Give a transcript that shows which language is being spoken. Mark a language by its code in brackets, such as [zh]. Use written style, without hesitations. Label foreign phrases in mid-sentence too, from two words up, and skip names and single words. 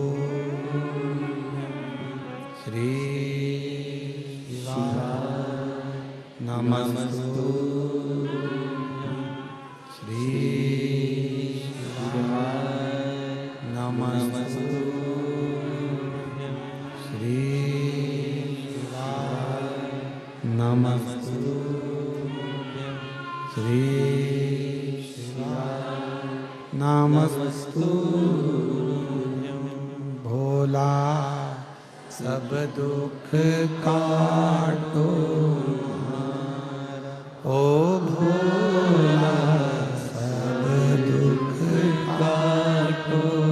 [sa] श्री शिवा नमस्तो, श्री शिवा नमस्तो, श्री शिवा नमस्तो, श्री शिवा नमस्तु। [hi] भोला सब दुख काटो, ओ भोला सब दुख काटो,